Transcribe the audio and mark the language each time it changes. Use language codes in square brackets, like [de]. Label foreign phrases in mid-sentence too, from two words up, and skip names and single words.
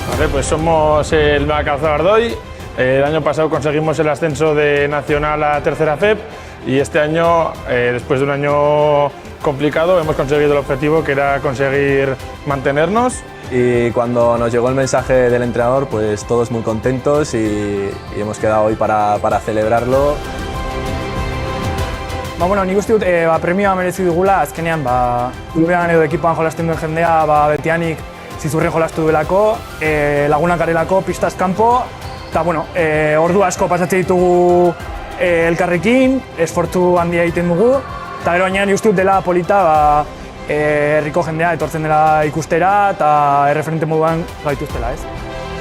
[es] pues somos el Macalza Ardoy. El año pasado conseguimos el ascenso de Nacional a Tercera FEP y este año, después de un año complicado, hemos conseguido el objetivo que era conseguir mantenernos. Y cuando nos llegó el mensaje del entrenador, pues todos muy contentos y hemos quedado hoy para celebrarlo. [eu] Nik uste dut premioa merezi dugula, azkenean klubean edo ekipoan jolasten duen jendea betianik zizurren jolastu duelako, lagunak garelako, pistaz kanpo, eta ordu asko pasatzen ditugu elkarrekin, esfortzu handia egiten dugu, eta gero baina nik uste dut dela polita herriko jendea etortzen dela ikustera eta erreferente moduan gaituztela, ez?